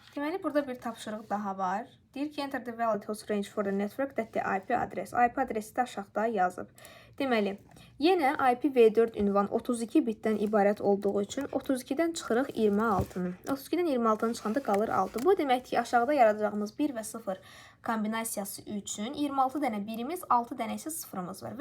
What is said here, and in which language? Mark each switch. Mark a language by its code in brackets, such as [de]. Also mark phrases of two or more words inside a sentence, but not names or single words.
[az] Deməli, burada bir tapşırıq daha var. Deyir ki, [en] enter the valid host range for the network that the IP adress. [az] IP adresi də aşağıda yazıb. Deməli, yenə IPv4 ünvan 32 bitdən ibarət olduğu üçün 32-dən çıxırıq 26-nı. 32-dən 26-nı çıxanda qalır 6. Bu deməkdir ki, aşağıda yaradacağımız 1 və 0 kombinasiyası üçün 26 dənə birimiz, 6 dənə isə sıfırımız var.